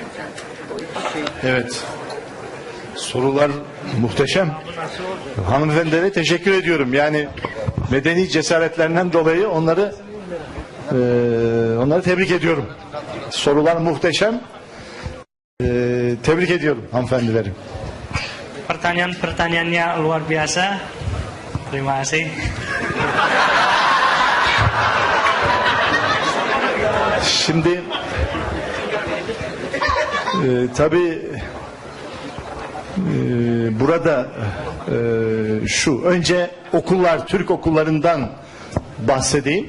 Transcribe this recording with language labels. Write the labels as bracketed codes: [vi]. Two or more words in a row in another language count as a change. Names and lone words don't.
[tr] Evet. Sorular muhteşem. Hanımefendilere teşekkür ediyorum. Yani medeni cesaretlerinden dolayı onları tebrik ediyorum. Sorular muhteşem. Tebrik ediyorum hanımefendileri. [id] Pertanyaan-pertanyaannya luar biasa. Terima kasih. [tr] Şimdi tabii burada şu önce okullar, Türk okullarından bahsedeyim.